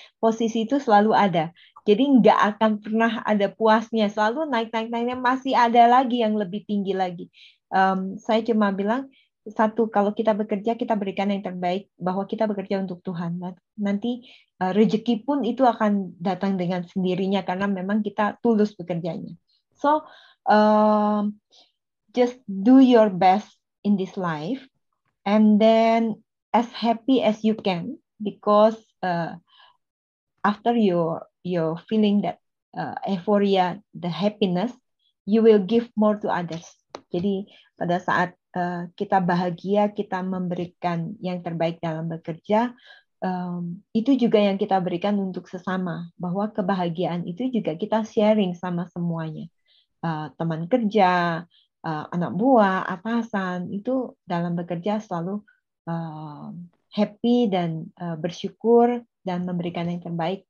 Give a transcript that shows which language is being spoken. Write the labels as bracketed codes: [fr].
[id] Posisi itu selalu ada. Jadi nggak akan pernah ada puasnya, selalu naik-naiknya, masih ada lagi yang lebih tinggi lagi. Saya cuma bilang, satu, kalau kita bekerja, kita berikan yang terbaik, bahwa kita bekerja untuk Tuhan. Nanti rezeki pun itu akan datang dengan sendirinya, karena memang kita tulus bekerjanya. [en] So, just do your best in this life, and then as happy as you can, because after you're feeling that euphoria, the happiness, you will give more to others. [id] Jadi pada saat kita bahagia, kita memberikan yang terbaik dalam bekerja, itu juga yang kita berikan untuk sesama, bahwa kebahagiaan itu juga kita sharing sama semuanya. Teman kerja, anak buah, atasan, itu dalam bekerja selalu happy dan bersyukur dan memberikan yang terbaik.